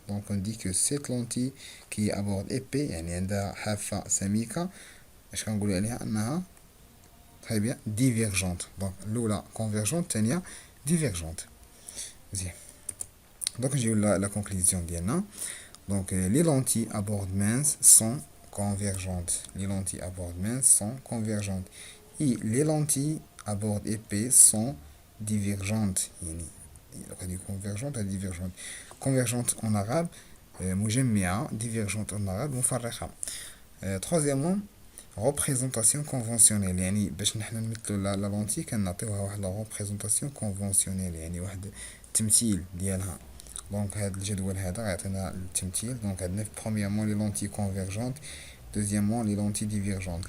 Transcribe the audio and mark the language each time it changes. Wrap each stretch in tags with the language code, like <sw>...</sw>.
<ar>دونك اون دي كو سيت لونتي كي ابورد ايبي، يعني عندها حافه سميكه. اش كنقولوا عليها؟ انها تري بيان ديفيرجونت. دونك الاولى كونفيرجونت، الثانيه ديفيرجونت. مزيان. دونك نجيو لا كونكلوزيون ديالنا. دونك</ar> <fr>les lentilles à bord mince sont convergentes. Les lentilles à bord mince sont convergentes. Et les lentilles à bord épais sont divergentes.</fr> <ar>يعني هذه convergente هذه divergente.</ar> <fr>Convergente en arabe</fr> <ar>مجمعة،</ar> <fr>divergente en arabe</fr> <ar>مفرقة.</ar> <fr>troisièmement représentation conventionnelle،</fr> <ar>يعني باش نحنا نمثلو لا لونتي كنعطيوها واحد لا ريبريزونطاسيون كونفونسيونيل، يعني واحد التمثيل ديالها. دونك هذا الجدول هذا غيعطينا التمثيل. دونك عندنا برومييرمون لي لونتي كونفيرجونت، دوزيامون لي لونتي ديفيرجونت.</ar>